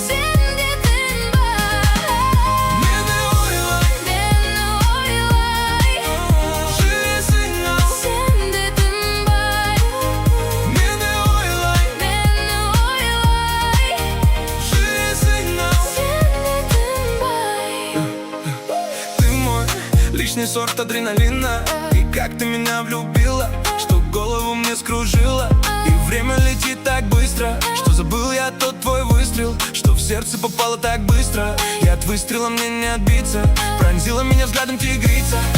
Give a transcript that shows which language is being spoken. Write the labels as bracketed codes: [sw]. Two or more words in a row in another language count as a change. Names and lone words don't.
[kk] Сен де тынбай. Мені ойлай. Мені ойлай. Жүресің ау. Сен де тынбай. Мені ойлай. Мені ойлай. Жүресің ау. Сен де тынбай. [ru] Ты мой Личный сорт адреналина. И как ты меня влюбила, что голову мне скружила. И время летит так быстро, что забыл я тот твой выстрел, что в сердце попало так быстро. И от выстрела мне не отбиться. Пронзила меня взглядом тигрица.